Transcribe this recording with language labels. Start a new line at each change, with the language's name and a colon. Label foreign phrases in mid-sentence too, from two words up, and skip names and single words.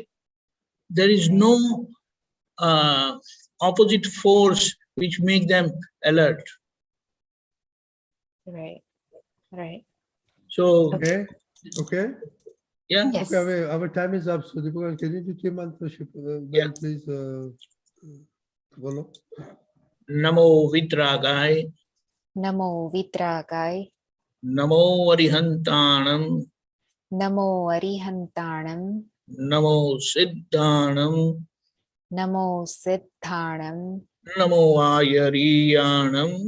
English: There is no opposite force which make them alert. Right. Right. So, Okay. Okay. yeah. Yes. Okay. Our time is up. So Deepakan, can you do 3 mentorship? Yeah. Please follow.
Prakrit languages: Namo Vitragai, Namo Vitragai. Namo Arihantanam, Namo Arihantanam. Namo Siddhanam, Namo Siddhanam. Namo Ayariyanam,